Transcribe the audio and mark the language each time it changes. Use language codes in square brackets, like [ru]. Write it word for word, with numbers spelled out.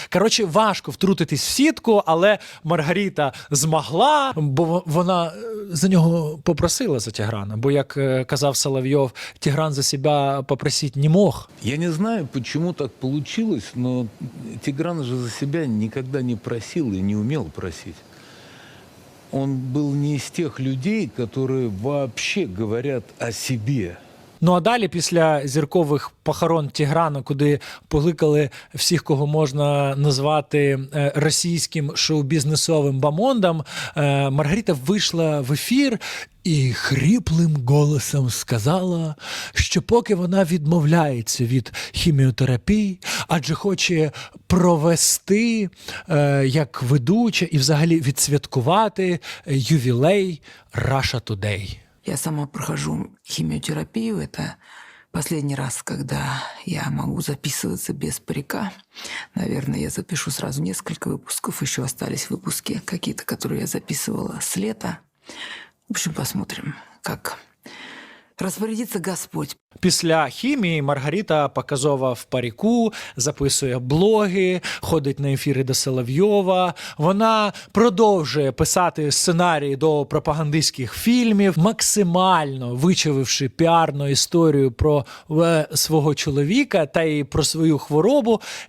[uk] Коротше, важко втрутитись в сітку, але Маргарита змогла, бо вона за нього попросила, за Тіграна, бо, як казав Соловйов, Тігран за себе попросити [ru] не мог. [uk] Я не знаю, чому так вийшло, але Тігран же за себе ніколи не просив і не умів просить. [ru] он был не из тех людей, которые вообще говорят о себе. [uk] Ну а далі, після зіркових похорон Тіграна, куди покликали всіх, кого можна назвати російським шоу-бізнесовим бамондом, Маргарита вийшла в ефір і хриплим голосом сказала, що поки вона відмовляється від хіміотерапії, адже хоче провести е, як ведуча і взагалі відсвяткувати ювілей «Russia Today». [ru] Я сама прохожу химиотерапию. Это последний раз, когда я могу записываться без парика. Наверное, я запишу сразу несколько выпусков. Еще остались выпуски какие-то, которые я записывала с лета. В общем, посмотрим, как розпорядиться Господь. [uk] Після хімії Маргарита показова в паріку, записує блоги, ходить на ефіри до Соловйова. Вона продовжує писати сценарії до пропагандистських фільмів, максимально вичавивши піарну історію про свого чоловіка та й про свою хворобу.